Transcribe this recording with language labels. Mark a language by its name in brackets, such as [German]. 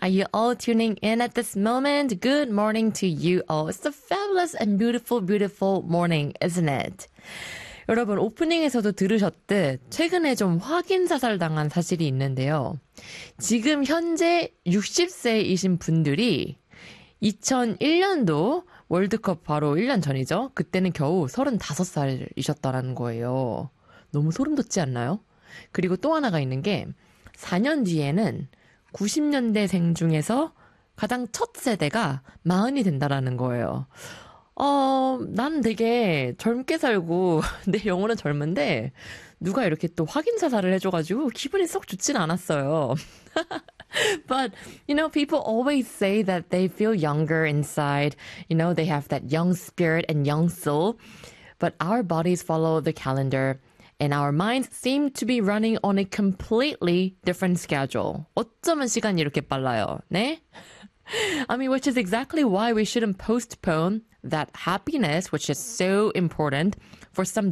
[English] Are you all tuning in at this moment? Good morning to you all. It's a fabulous and beautiful, beautiful morning, isn't it? [Korean] 여러분, 오프닝에서도 들으셨듯 최근에 좀 확인사살당한 사실이 있는데요. 지금 현재 60세이신 분들이 2001년도 월드컵 바로 1년 전이죠. 그때는 겨우 35살이셨다라는 거예요. 너무 소름 돋지 않나요? 그리고 또 하나가 있는 게 4년 뒤에는 90년대생 중에서 가장 첫 세대가 40이 된다라는 거예요. 난 되게 젊게 살고 내 영혼은 젊은데 누가 이렇게 또 확인사살을 해줘가지고 기분이 썩 좋진 않았어요. [English] But, you know, people always say that they feel younger inside. You know, they have that young spirit and young soul. But our bodies follow the calendar and our minds seem to be running on a completely different schedule. [Korean] 어쩌면 시간이 이렇게 빨라요, 네? [English] I mean, which is exactly why we shouldn't postpone that happiness, which is so important, for some